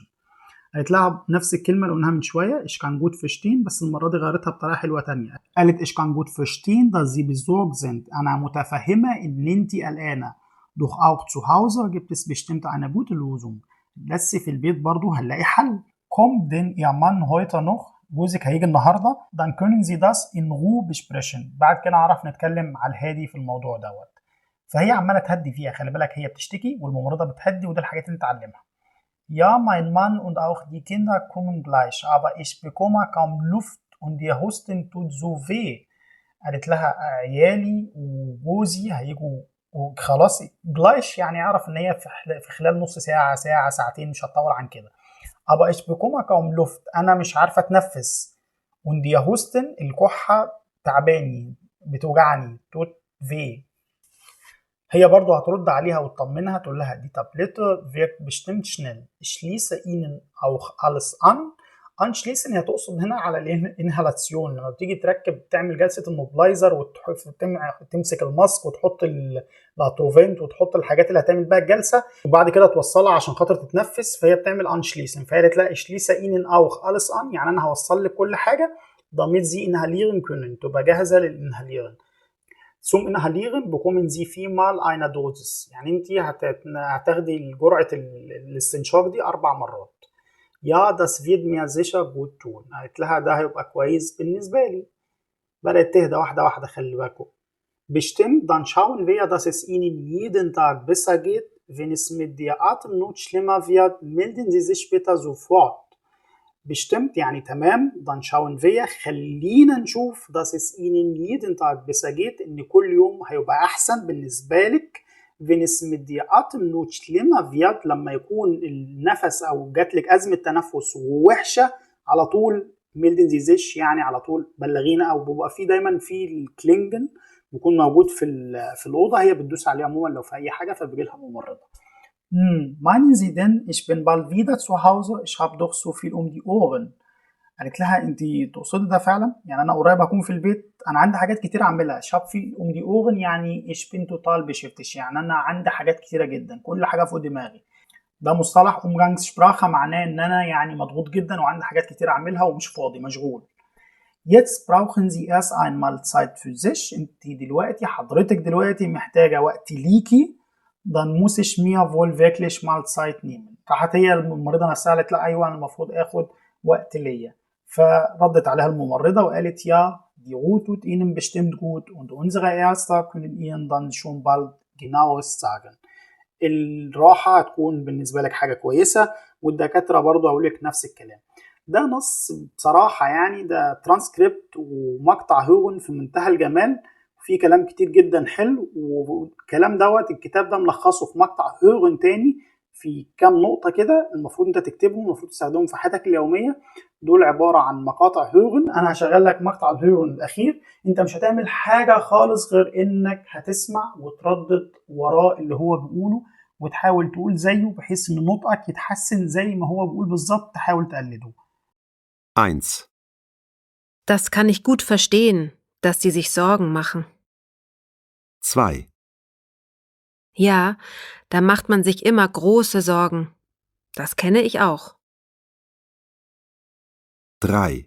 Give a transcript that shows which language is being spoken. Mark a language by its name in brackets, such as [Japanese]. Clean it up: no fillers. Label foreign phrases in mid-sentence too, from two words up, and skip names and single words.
[Arabic] قالت لها نفس الكلمة اللي قلناها من شوية. [German] Ich kann gut verstehen، [Arabic] بس المرة دي غيرتها بطريقة حلوة تانية. [German] قالت ich kann gut verstehen, dass Sie besorgt sind. [Arabic] أنا متفهمة إن أنتي قلقانة. [German] Doch auch zu Hause gibt es bestimmt eine gute Lösung. [Arabic] بس في البيت برضو هنلاقي حل. [German] Kommt denn Ihr Mann heute noch؟ [Arabic] جوزك هيجي النهاردة. [German] Dann können Sie das in Ruhe besprechen. [Arabic] بعد كده عرف نتكلم على الهادي في الموضوع دوت. فهي عمالة تهدي فيها. خلي بالك هي بتشتكي والممرضة بتهدي، وده الحاجات اللي نتعلمها. [German] Ja, mein Mann und auch die Kinder kommen gleich, aber ich bekomme kaum Luft und der Husten tut so weh. [Arabic] قالت لها عيالي وجوزي هيجوا وخلاص gleich يعني اعرف ان هي في خلال نص ساعة ساعتين، مش هتطول عن كده. [German] aber ich bekomme kaum Luft، [Arabic] انا مش عارفة اتنفس. [German] und der Husten [Arabic] الكحة تعباني بتوجعني [German] tut weh. [Arabic] هي برضو هترد عليها وتطمنها تقول لها [German] die Tablette wirkt bestimmt schnell. Ich schließe Ihnen auch alles an. [Arabic] anschließen هي تقصد هنا على الانهالاسيون. لما بتيجي تركب تعمل جلسة الموبلايزر وتمسك الماسك وتحط الاتروفنت وتحط الحاجات اللي هتعمل بها الجلسة وبعد كده توصلها عشان خاطر تتنفس، فهي بتعمل anschließen. فهي قالت لها [German] ich schließe Ihnen auch alles an، [Arabic] يعني أنا هوصل لك كل حاجة [German] damit Sie inhalieren können، [Arabic] تبقى جاهزة للإنهاليرن. [German] Zum Inhalieren bekommen Sie viermal eine Dosis. [Arabic] يعني انت هتاخدي جرعة الاستنشاق دي 4 مرات. [German] Ja, das wird mir sicher gut tun. [Arabic] قالت لها ده هيبقى كويس بالنسبة لي. بدأت تهدى واحدة واحدة. خلي بالكم. [German] Bestimmt, dann schauen wir, dass es Ihnen jeden Tag besser geht. Wenn es mit der Atemnot schlimmer wird, melden Sie sich bitte sofort. [Arabic] bestimmt يعني تمام. [German] dann schauen wir [Arabic] خلينا نشوف [German] dass es Ihnen jeden Tag besser geht، [Arabic] إن كل يوم هيبقى أحسن بالنسبة لك. [German] wenn es mit der Atemnot schlimmer wird، [Arabic] لما يكون النفس أو جاتلك أزمة تنفس ووحشة على طول [German] melden Sie sich [Arabic] يعني على طول بلغينا. أو بيبقى فيه دايما في الكلينجن بيكون موجود في الأوضة، هي بتدوس عليه عموما لو في أي حاجة فبيجي لها ممرضة. [German] meinen Sie denn, ich bin bald wieder zu Hause? Ich habe doch so viel um die Ohren. [Arabic] قالت لها انت تقصدي ده فعلا؟ يعني انا قريب هكون في البيت، انا عندي حاجات كتير اعملها. [German] ich habe viel um die Ohren يعني ich bin total beschäftigt، [Arabic] يعني انا عندي حاجات كتيرة جدا، كل حاجة فوق دماغي. ده مصطلح Umgangssprache معناه ان انا يعني مضغوط جدا وعندي حاجات كتير اعملها ومش فاضي مشغول. [German] Jetzt brauchen Sie erst einmal Zeit für sich. [Arabic] انت دلوقتي حضرتك دلوقتي محتاجة وقت ليكي. [German] dann muss ich mir wohl wirklich mal Zeit nehmen. [Arabic] راحت هي الممرضة نفسها قالت لا ايوه انا المفروض اخد وقت ليا. فردت عليها الممرضة وقالت [German] ja, die Ruhe tut Ihnen bestimmt gut und unsere Ärzte können Ihnen dann schon bald genaues sagen. [Arabic] الراحة هتكون بالنسبة لك حاجة كويسة، والدكاترة برضو هقولك نفس الكلام. ده نص بصراحة يعني ده ترانسكريبت ومقطع هيرن في منتهى الجمال، في كلام كتير جدا حلو. والكلام دوت الكتاب ده ملخصه في مقطع هيرن تاني في كام نقطة كده المفروض انت تكتبهم، المفروض تستخدمهم في حياتك اليومية. دول عبارة عن مقاطع هيرن. انا هشغل لك مقطع الهيرن الاخير. انت مش هتعمل حاجة خالص غير انك هتسمع وتردد وراء اللي هو بيقوله وتحاول تقول زيه بحيث ان نطقك يتحسن زي ما هو بيقول بالظبط. تحاول تقلده. 1, [German] Das kann ich gut verstehen, dass Sie sich Sorgen machen. 2, Ja, da macht man sich immer große Sorgen. Das kenne ich auch. 3,